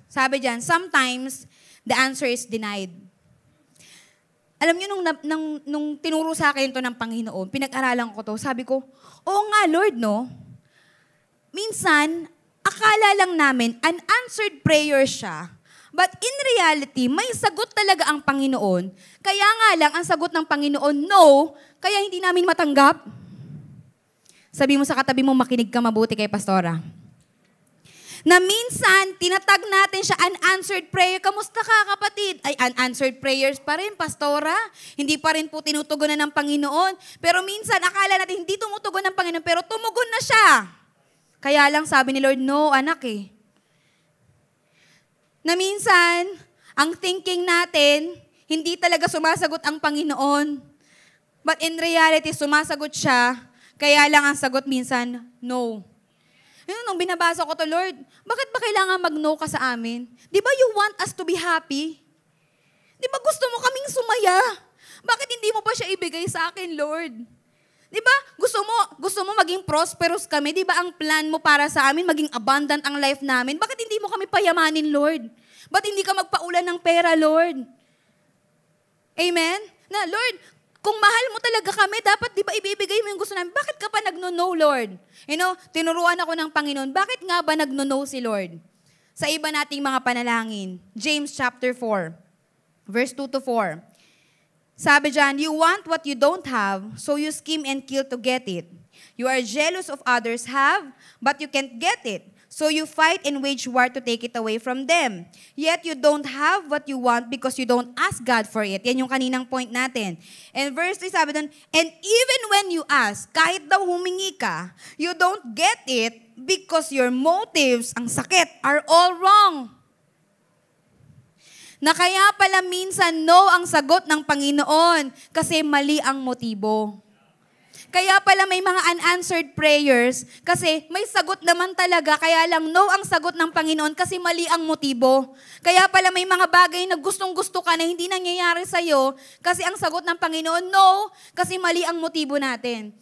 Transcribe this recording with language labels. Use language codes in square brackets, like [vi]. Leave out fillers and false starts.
[tl] Sabi dyan, [en] sometimes, the answer is denied. [tl] Alam niyo, nung tinuro sa akin ito ng Panginoon, pinag-aralan ko to, sabi ko, oo nga Lord, no? Minsan, akala lang namin, [en] unanswered prayer [tl] siya, [en] but in reality, [tl] may sagot talaga ang Panginoon. Kaya nga lang, ang sagot ng Panginoon, no, kaya hindi namin matanggap. Sabi mo sa katabi mo, makinig ka mabuti kay Pastora. Na minsan, tinatag natin siya [en] unanswered prayer. [tl] Kamusta ka, kapatid? Ay, [en] unanswered prayers [tl] pa rin, Pastora. Hindi pa rin po tinutugunan ng Panginoon. Pero minsan, akala natin hindi tumutugon ng Panginoon, pero tumugon na siya. Kaya lang sabi ni Lord, no, anak eh. Na minsan, ang thinking natin, hindi talaga sumasagot ang Panginoon. [en] But in reality, [tl] sumasagot siya. Kaya lang ang sagot minsan, no. Nung binabasa ko to, Lord, bakit ba kailangan mag-no ka sa amin? Di ba [en] you want us to be happy? [tl] Di ba gusto mo kaming sumaya? Bakit hindi mo pa siya ibigay sa akin, Lord? Di ba gusto mo maging prosperous kami? Di ba ang plan mo para sa amin, maging abundant ang life namin? Bakit hindi mo kami payamanin, Lord? Ba't hindi ka magpaulan ng pera, Lord? Amen? Na, Lord, kung mahal mo talaga kami, dapat di ba ibibigay mo yung gusto namin? Bakit ka pa nagno-no, Lord? [en] You know, [tl] tinuruan ako ng Panginoon, bakit nga ba nagno-no si Lord? Sa iba nating mga panalangin. James chapter 4, verse 2-4. Sabi dyan, [en] you want what you don't have, so you scheme and kill to get it. You are jealous of others have, but you can't get it. So you fight and wage war to take it away from them. Yet you don't have what you want because you don't ask God for it. [tl] Yan yung kaninang point natin. [en] And verse 3 [tl] sabi doon, [en] and even when you ask, [tl] kahit daw humingi ka, [en] you don't get it because your motives, [tl] ang sakit, [en] are all wrong. [tl] Na kaya pala minsan no ang sagot ng Panginoon kasi mali ang motibo. Kaya pala may mga [en] unanswered prayers [tl] kasi may sagot naman talaga, kaya lang no ang sagot ng Panginoon kasi mali ang motibo. Kaya pala may mga bagay na gustong-gusto ka na hindi nangyayari sa'yo kasi ang sagot ng Panginoon, no, kasi mali ang motibo natin.